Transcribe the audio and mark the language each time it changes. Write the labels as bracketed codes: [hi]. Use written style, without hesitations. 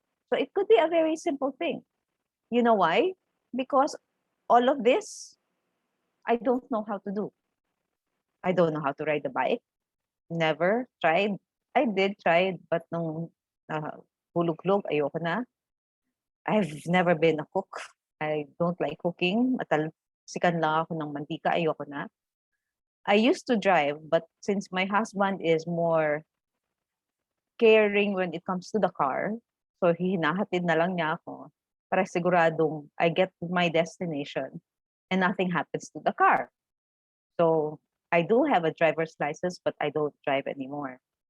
[en] So it could be a very simple thing. You know why? Because all of this, I don't know how to do. I don't know how to ride a bike. Never tried. I did try it, but [tl] nung hulog-log, ayoko na. [en] I've never been a cook. I don't like cooking. [tl] Matalsikan lang ako ng mantika, ayoko na. [en] I used to drive, but since my husband is more caring when it comes to the car, [tl] so hinahatid na lang niya ako para siguradong [en] I get to my destination and nothing happens to the car. So I do have a driver's license, but I don't drive anymore.